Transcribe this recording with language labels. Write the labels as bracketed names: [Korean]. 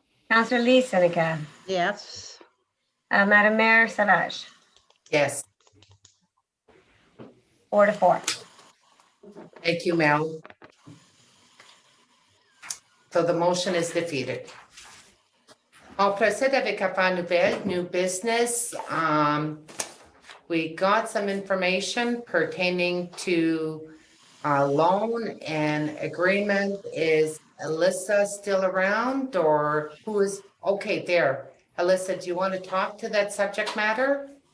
[English] Councillor Lee Senecal, Yes. Madam Mayor Savage, Yes, 4-4. thank you, Mel. So the motion is defeated. [French] On procède avec affaires nouvelles, [English] new business. We got some information pertaining to loan and agreement. Is Alyssa still around, or who is, okay, there. Alyssa, do you want to talk to that subject matter?